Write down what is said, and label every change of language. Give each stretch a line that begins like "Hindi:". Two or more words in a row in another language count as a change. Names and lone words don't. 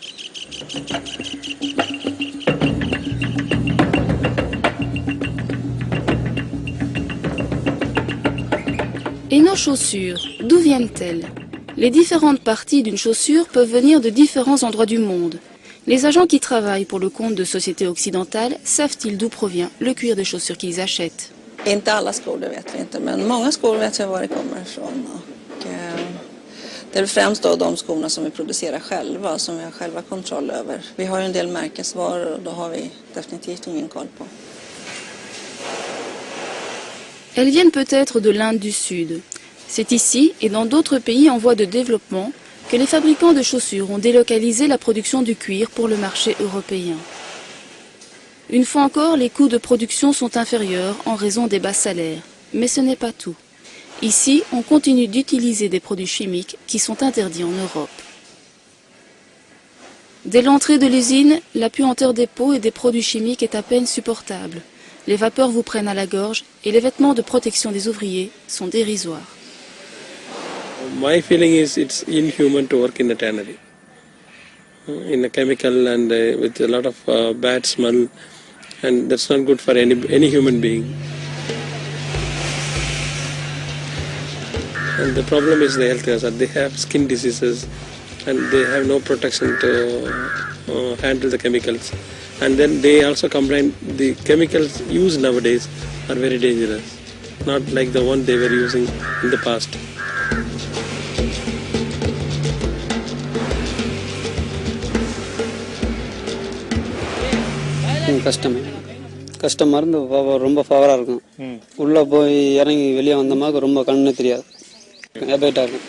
French: Et nos chaussures, d'où viennent-elles? Les différentes parties d'une chaussure peuvent venir de différents endroits du monde. Les agents qui travaillent pour le compte de sociétés occidentales savent-ils d'où provient le cuir des chaussures qu'ils achètent?
Swedish: Inte alla skor, det vet vi inte, men många skor vet jag var det kommer ifrån. Och, det är främst då de skorna som vi producerar själva, som vi har själva kontroll över. Vi har ju en del märkesvaror och då har vi definitivt ingen koll på.
French: Elles viennent peut-être de l'Inde du Sud. C'est ici et dans d'autres pays en voie de développement que les fabricants de chaussures ont délocalisé la production du cuir pour le marché européen. Une fois encore, les coûts de production sont inférieurs en raison des bas salaires. Mais ce n'est pas tout. Ici, on continue d'utiliser des produits chimiques qui sont interdits en Europe. Dès l'entrée de l'usine, la puanteur des peaux et des produits chimiques est à peine supportable. Les vapeurs vous prennent à la gorge et les vêtements de protection des ouvriers sont dérisoires.
English: My feeling is it's inhuman to work in a tannery. In a chemical and with a lot of bad smell, and that's not good for any human being. And the problem is the health hazard. They have skin diseases and they have no protection to handle the chemicals. And then they also complain the chemicals used nowadays are very dangerous, not like the one they were using in the past.
Tamil: கஷ்டமாக இருந்து ரொம்ப ஃபவராக இருக்கும். உள்ளே போய் இறங்கி வெளியே வந்தோம்னா ரொம்ப கண்ணு தெரியாது, ஹேபிட்டாக இருக்கும்.